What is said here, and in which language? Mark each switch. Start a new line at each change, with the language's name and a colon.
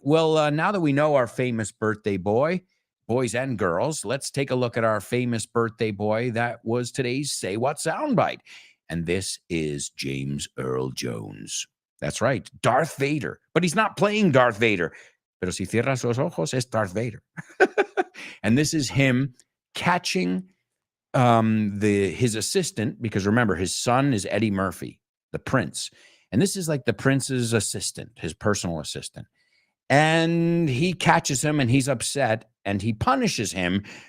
English: Well, now that we know our famous birthday boy, boys and girls, let's take a look at our famous birthday boy. That was today's Say What soundbite. And this is James Earl Jones. That's right. Darth Vader. But he's not playing Darth Vader.
Spanish: Pero si cierras los ojos, es Darth Vader.
English: And this is him catching his assistant, because remember, his son is Eddie Murphy, the prince. And this is like the prince's assistant, his personal assistant. And he catches him and he's upset and he punishes him.